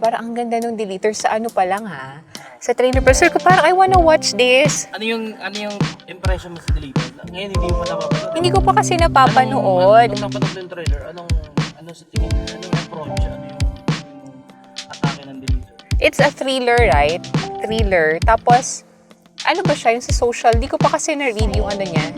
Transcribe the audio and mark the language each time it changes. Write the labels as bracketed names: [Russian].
[Filipino] Parang ang ganda nung deleter sa pa lang ha. Sa trailer. Pero sir ko, parang [English] I wanna watch this. [Filipino] Ano yung impression mo sa deleter? Ngayon hindi mo pa napapanood. Hindi ko pa kasi napapanood. Nung napanood yung trailer, ano sa tingin? Anong approach? Ano yung atake ng deleter? [English] It's a thriller, right? Thriller. [Filipino] Tapos, ano ba siya? Yung sa social, di ko pa kasi na-read yung niya.